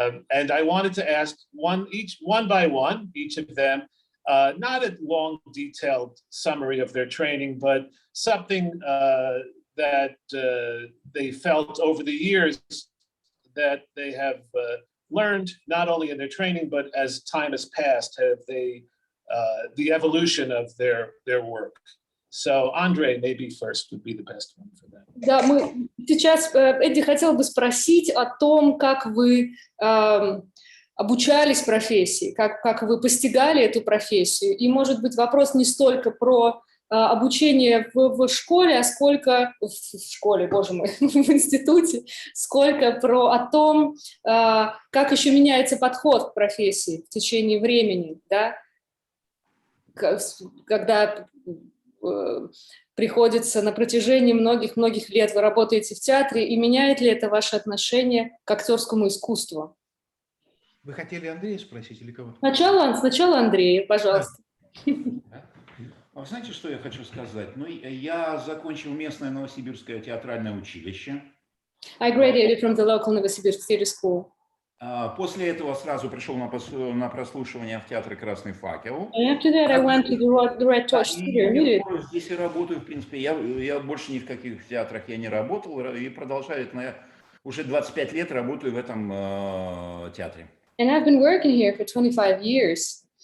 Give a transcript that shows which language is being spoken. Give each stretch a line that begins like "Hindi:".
English: And I wanted to ask one by one, each of them, not a long, detailed summary of their training, but something that they felt over the years that they have learned, not only in their training, but as time has passed, have they the evolution of their work. So Andrey, maybe first would be the best one for that.
Russian: Да, мы сейчас, Эдди, хотел бы спросить о том, как вы обучались профессии, как вы постигали эту профессию. И, может быть, вопрос не столько про обучение в школе, а сколько в школе, боже мой, в институте, сколько о том, как еще меняется подход к профессии в течение времени, да? Когда приходится на протяжении многих лет, вы работаете в театре, и меняет ли это ваше отношение к актерскому искусству? Вы хотели Андрея спросить или кого-то? Сначала Андрея, пожалуйста. Вы знаете, что я хочу сказать? Ну, я закончил местное Новосибирское театральное училище.
English: I graduated from the local Novosibirsk theater school.
Russian: После этого сразу пришел на прослушивание в театр «Красный факел».
English: And after that, I went to the Red Torch Theater.
Russian: Здесь и работаю, в принципе. Я больше ни в каких театрах я не работал и продолжаю. Уже 25 лет работаю в этом театре.
English: And I've been working here for 25 years.